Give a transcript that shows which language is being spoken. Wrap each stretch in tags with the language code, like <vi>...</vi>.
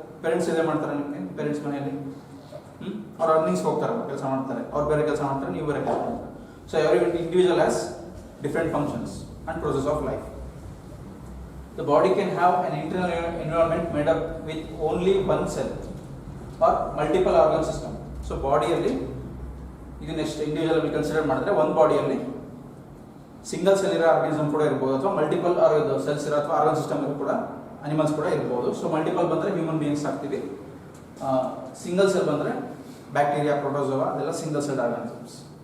<kn>Parents ಇದೇ ಮಾಡ್ತಾರೆ ನಿಮಗೆ, ಪೇರೆಂಟ್ಸ್ ಮನೆಯಲ್ಲಿ ಅವ್ರು ಅರ್ನಿಂಗ್ಸ್ಗೆ ಹೋಗ್ತಾರಲ್ಲ, ಕೆಲಸ ಮಾಡ್ತಾರೆ, ಅವ್ರು ಬೇರೆ ಕೆಲಸ ಮಾಡ್ತಾರೆ, ನೀವು ಬೇರೆ ಕೆಲಸ ಮಾಡ್ತಾರೆ.</kn> <en>So every individual has different functions and process of life. The body can have an internal environment made up with only one cell or multiple organ system.</en> <kn>So ಬಾಡಿಯಲ್ಲಿ ಇದು ನೆಕ್ಸ್ಟ್ ಇಂಡಿವಿಜುವಲ್ ಅಲ್ಲಿ ಕನ್ಸಿಡರ್ ಮಾಡಿದ್ರೆ ಒಂದು ಬಾಡಿಯಲ್ಲಿ single cell ಇರೋ organism ಕೂಡ ಇರ್ಬೋದು, ಅಥವಾ ಮಲ್ಟಿಪಲ್ ಸೆಲ್ಸ್ ಇರೋ ಅಥವಾ ಆರ್ಗನ್ ಸಿಸ್ಟಮ್ ಕೂಡ ಅನಿಮಲ್ಸ್ ಕೂಡ ಇರ್ಬೋದು. ಸೊ ಮಲ್ಟಿಪಲ್ ಬಂದರೆ ಹ್ಯೂಮನ್ ಬೀಯಿಂಗ್ಸ್ ಆಗ್ತೀವಿ, ಸಿಂಗಲ್ ಸೆಲ್ ಬಂದರೆ ಬ್ಯಾಕ್ಟೀರಿಯಾ, ಪ್ರೋಟೋಜೋವಾ ಅದೆಲ್ಲ ಸಿಂಗಲ್ ಸೆಲ್ ಆರ್ಗನಿಸಮ್ಸ್.</kn>